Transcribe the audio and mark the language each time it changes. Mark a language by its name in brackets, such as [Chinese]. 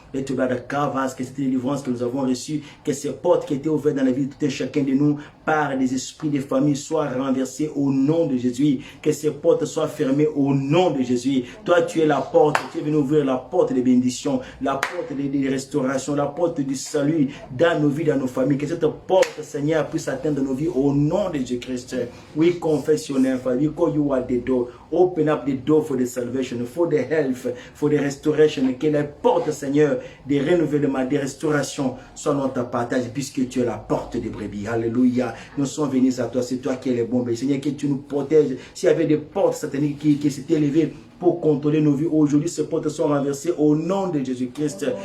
[English] Let your blood cover us, [French] que cette délivrance que nous avons reçue, que ces portes qui étaient ouvertes dans la vie de tout un chacun de nous par des esprits de famille soient renversées au nom de Jésus. Que ces portes soient fermées au nom de Jésus. Toi, tu es la porte. Tu es venu ouvrir la porte des bénédictions, la porte des restaurations, la porte du salut dans nos vies, dans nos familles. Que cette porte, Seigneur, puisse atteindre nos vies au nom de Jésus-Christ. [English] We confess your name, Father. We call you at the door. Open up the door for the salvation, for the health, for the restoration. [French] Que les portes, Seigneur, des renouvellements, des restaurations soient notre partage, puisque tu es la porte des brebis. Alléluia. Nous sommes venus à toi. C'est toi qui es le bon. Seigneur, que tu nous protèges. S'il y avait des portes sataniques qui s'étaient levées pour contrôler nos vies, aujourd'hui, ces portes sont renversées au nom de Jésus-Christ.